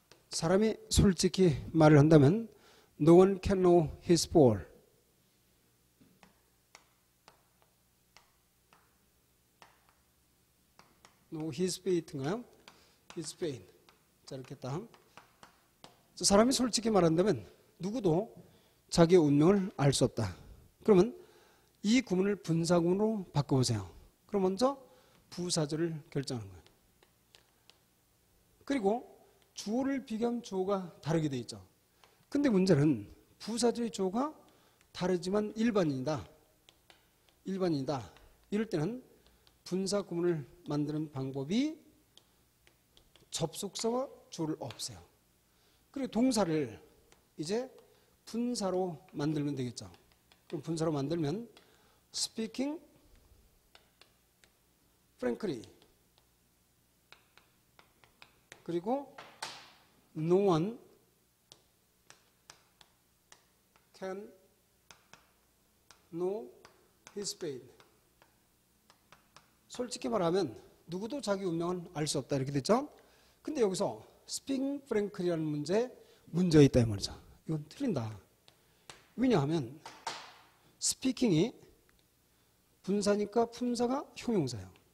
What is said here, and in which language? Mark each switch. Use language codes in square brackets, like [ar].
[ko] 사람이 솔직히 말을 한다면 [en] No one can know his ball. No, his fate인가요? His fate. [ko] 자, 이렇게 딱. 사람이 솔직히 말한다면 누구도 자기의 운명을 알 수 없다. 그러면 이 구문을 분사구문으로 바꿔보세요. 그럼 먼저 부사절을 결정하는 거예요. 그리고 주어를 비교하면 주어가 다르게 돼 있죠. 근데 문제는 부사절의 주어가 다르지만 일반인이다. 일반인이다. 이럴 때는 분사 구문을 만드는 방법이 접속사와 주어를 없애요. 그리고 동사를 이제 분사로 만들면 되겠죠. 그럼 분사로 만들면 [en] speaking frankly [ko] 그리고 [en] no one can know his fate. [ko] 솔직히 말하면 누구도 자기 운명은 알 수 없다 이렇게 됐죠. 근데 여기서 [en] speaking frankly [ko] 라는 문제가 있다 이 말이죠. 이건 틀린다. 왜냐하면 speaking이 분사니까 품사가 형용사예요.